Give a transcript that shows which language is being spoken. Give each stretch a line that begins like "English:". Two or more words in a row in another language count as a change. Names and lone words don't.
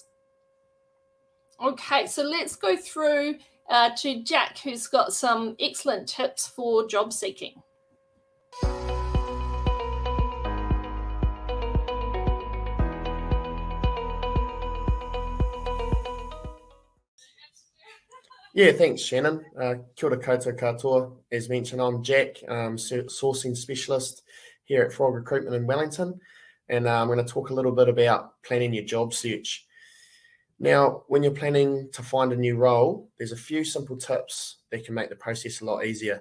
English: Okay, so let's go through to Jack, who's got some excellent tips for job seeking. Yeah, thanks, Shannon.
Māori: Kia ora koutou katoa.
English: As mentioned, I'm Jack, sourcing specialist here at Frog Recruitment in Wellington, and I'm going to talk a little bit about planning your job search. Now, when you're planning to find a new role, there's a few simple tips that can make the process a lot easier.